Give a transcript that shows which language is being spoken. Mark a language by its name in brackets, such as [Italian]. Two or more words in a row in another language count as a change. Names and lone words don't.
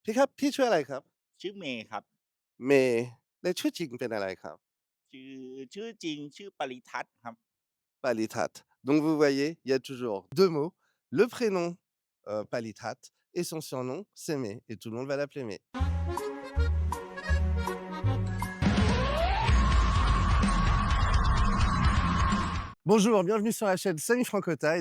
[Thai] พี่ครับพี่ชื่ออะไรครับ ชื่อเมย์ครับ เมย์และชื่อจริงเป็นอะไรครับ ชื่อจริงชื่อปริทัศน์ครับ [French] Palithat. Donc vous voyez, il y a toujours 2 mots, le prénom, Palithat et son surnom, c'est May et tout le monde va l'appeler May. Bonjour, bienvenue sur la chaîne Samy Francotaille.